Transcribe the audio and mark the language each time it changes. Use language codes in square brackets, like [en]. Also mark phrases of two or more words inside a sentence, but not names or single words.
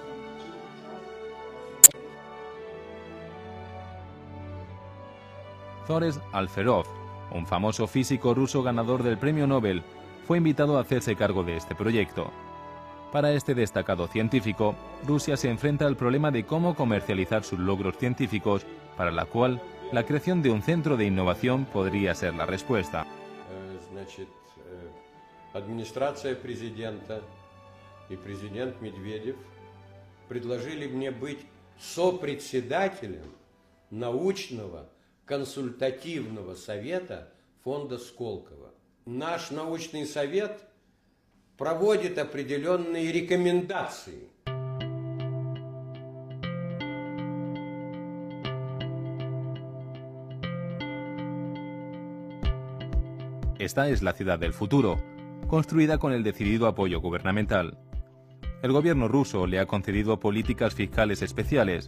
[es] Zores Alferov, un famoso físico ruso ganador del Premio Nobel, fue invitado a hacerse cargo de este proyecto. Para este destacado científico, Rusia se enfrenta al problema de cómo comercializar sus logros científicos, para la cual la creación de un centro de innovación podría ser la respuesta. [ru] Администрация президента и президент Медведев предложили мне быть сопредседателем научного консультативного совета фонда Сколково. Наш научный совет проводит определенные рекомендации. [es] Esta es la ciudad del futuro, construida con el decidido apoyo gubernamental. El gobierno ruso le ha concedido políticas fiscales especiales.